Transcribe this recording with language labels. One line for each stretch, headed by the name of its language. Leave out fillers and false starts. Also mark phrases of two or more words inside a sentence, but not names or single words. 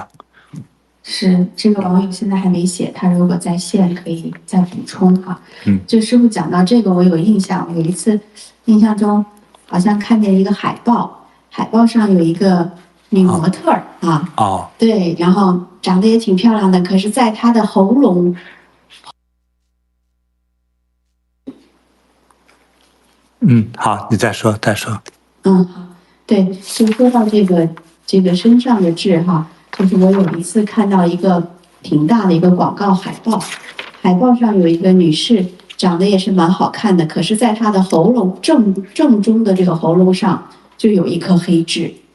Chinese: 是這個網友現在還沒寫，他如果在線可以再補充哈。就師父講到這個，我有印象，有一次印象中好像看見一個海報，海報上有一個女模特兒對，然後長得也挺漂亮的，可是在她的喉嚨，好，你再說。好，对，就說到這個身上的痣哈。就是我有一次看到一個挺大的一個廣告海報，海報上有一個女士，長得也是蠻好看的，可是在她的喉嚨正中的這個喉嚨上就有一顆黑痣。